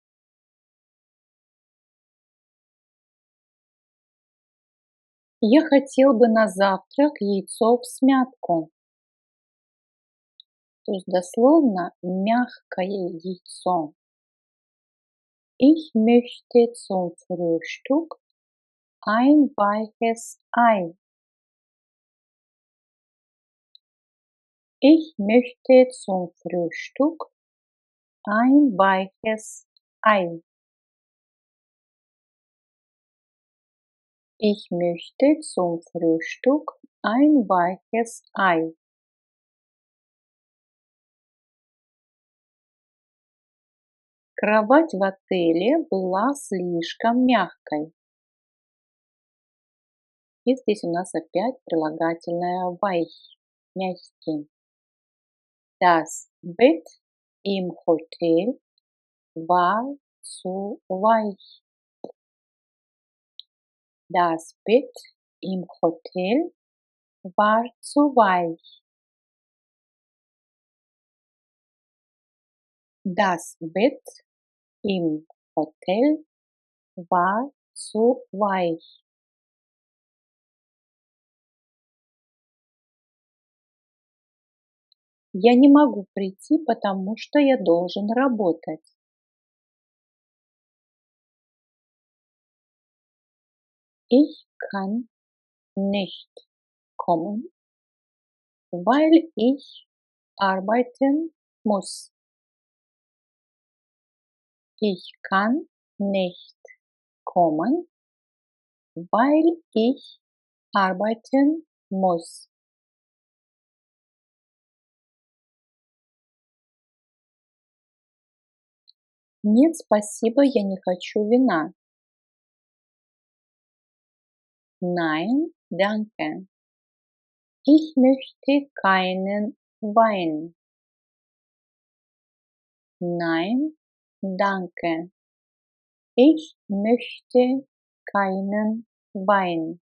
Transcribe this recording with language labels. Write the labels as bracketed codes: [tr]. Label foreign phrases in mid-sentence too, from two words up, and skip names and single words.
[ru] Я хотел бы на завтрак яйцо всмятку. То есть дословно мягкое яйцо. [de] Ich möchte zum Frühstück ein weiches Ei. Ich möchte zum Frühstück ein weiches Ei. Ich möchte zum Frühstück ein weiches Ei. [ru] Кровать в отеле была слишком мягкой. И здесь у нас опять прилагательное weich, мягкий. [de] Das Bett im Hotel war zu weich. Das Bett im Hotel war zu weich. Das Bett im Hotel war zu weich. [ru] Я не могу прийти, потому что я должен работать. [de] Ich kann nicht kommen, weil ich arbeiten muss. Ich kann nicht kommen, weil ich arbeiten muss. [ru] Нет, спасибо, я не хочу вина. [de] Nein, danke. Ich möchte keinen Wein. Nein, danke. Ich möchte keinen Wein.